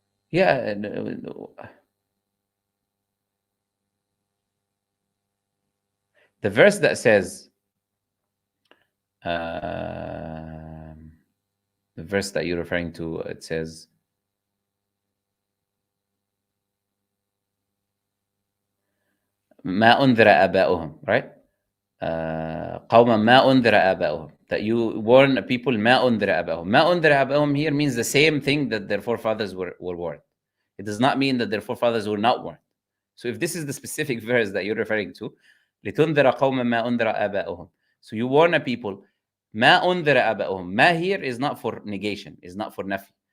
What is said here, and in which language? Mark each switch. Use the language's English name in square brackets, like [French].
[English] yeah, the verse that says the verse that you're referring to, it says [Arabic] ما أنذر آباؤهم, [English] right? [Arabic] قوما ما أنذر آباؤهم, [English] that you warn people [Arabic] ما أنذر آباؤهم. ما أنذر آباؤهم [English] here means the same thing that their forefathers were warned. It does not mean that their forefathers were not warned. So if this is the specific verse that you're referring to, [Arabic] لتنذر قوما ما أنذر آباؤهم. [English] So you warn a people [Arabic] ما أنذر آباؤهم. [English] ما here is not for negation, is not for nafi.